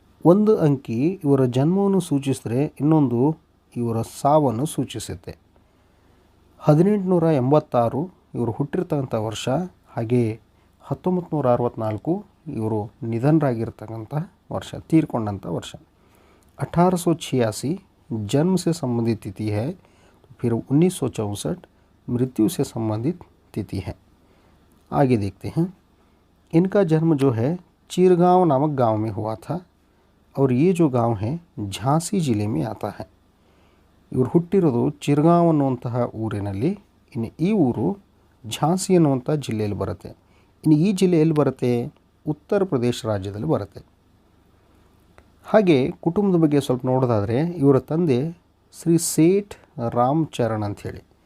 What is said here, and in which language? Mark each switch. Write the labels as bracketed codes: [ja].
[kn] ಒಂದು ಅಂಕಿ ಇವರ ಜನ್ಮವನ್ನು ಸೂಚಿಸಿದರೆ ಇನ್ನೊಂದು ಇವರ ಸಾವನ್ನು ಸೂಚಿಸುತ್ತೆ. 1886 ಇವರು ಹುಟ್ಟಿರ್ತಕ್ಕಂಥ ವರ್ಷ, ಹಾಗೆ 1964 ಇವರು ನಿಧನರಾಗಿರ್ತಕ್ಕಂಥ ವರ್ಷ, ತೀರ್ಕೊಂಡಂಥ ವರ್ಷ. [hi] 1886 जन्म से संबंधित तिथि है, फिर 1964 मृत्यु से संबंधित तिथि है. आगे देखते हैं. इनका जन्म जो है चिरगांव नामक गांव में हुआ था और ये जो गांव है झांसी ಜಿಲ್ಲೆ में आता है. [kn] ಇವರು ಹುಟ್ಟಿರೋದು ಚಿರಗಾಂವ್ ಅನ್ನುವಂತಹ ಊರಿನಲ್ಲಿ. ಇನ್ನು ಈ ಊರು ಝಾನ್ಸಿ ಅನ್ನುವಂಥ ಜಿಲ್ಲೆಯಲ್ಲಿ ಬರುತ್ತೆ. ಇನ್ನು ಈ ಜಿಲ್ಲೆ ಎಲ್ಲಿ ಬರುತ್ತೆ? ಉತ್ತರ ಪ್ರದೇಶ ರಾಜ್ಯದಲ್ಲಿ ಬರುತ್ತೆ. ಹಾಗೆ ಕುಟುಂಬದ ಬಗ್ಗೆ ಸ್ವಲ್ಪ ನೋಡೋದಾದರೆ ಇವರ ತಂದೆ ಶ್ರೀ ಸೇಠ್ ರಾಮಚರಣ್ ಅಂಥೇಳಿ.